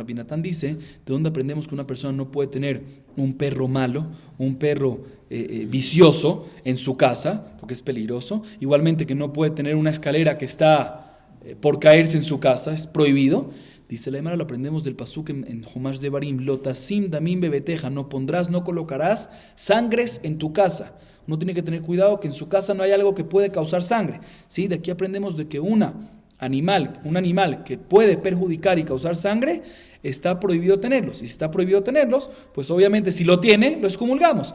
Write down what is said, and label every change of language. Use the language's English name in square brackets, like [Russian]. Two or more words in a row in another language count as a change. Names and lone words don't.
[Spanish] Rabbi Natan dice, ¿de dónde aprendemos que una persona no puede tener un perro malo, un perro vicioso en su casa, porque es peligroso? Igualmente que no puede tener una escalera que está por caerse en su casa, es prohibido. Dice la Gemara, lo aprendemos del pasuk en Humash Devarim, [Hebrew] לא תשים דמים בביתך, [Spanish] no pondrás, no colocarás sangres en tu casa. Uno tiene que tener cuidado que en su casa no hay algo que puede causar sangre. ¿Sí? De aquí aprendemos de que un animal que puede perjudicar y causar sangre, está prohibido tenerlos. Y si está prohibido tenerlos, pues obviamente si lo tiene, lo excomulgamos.